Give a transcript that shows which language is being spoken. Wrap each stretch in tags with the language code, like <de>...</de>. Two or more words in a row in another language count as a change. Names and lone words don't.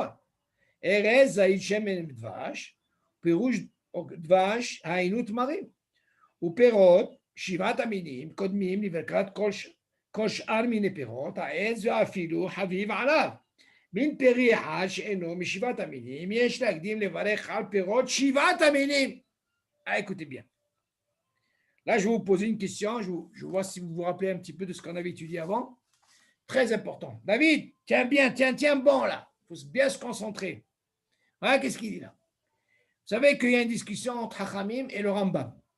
<he>ארץ זית שמן ודבש, פירוש דבש היינו תמרים. ופירות שבעת המינים קודמים לברכת כל שאר מיני פירות, העץ ואפילו חביב עליו. מין פרי אחד שאינו משבעת המינים, יש להקדים לברך על פירות שבעת המינים.</he> <fr>Écoutez bien. Là, je vais vous poser une question. Je vois si vous vous rappelez un petit peu de ce qu'on avait étudié avant. Très important. David, tiens bien, tiens bon là. Il faut bien se concentrer. Voilà, qu'est-ce qu'il dit là? Vous savez qu'il y a une discussion entre Hachamim et le Rambam.</fr>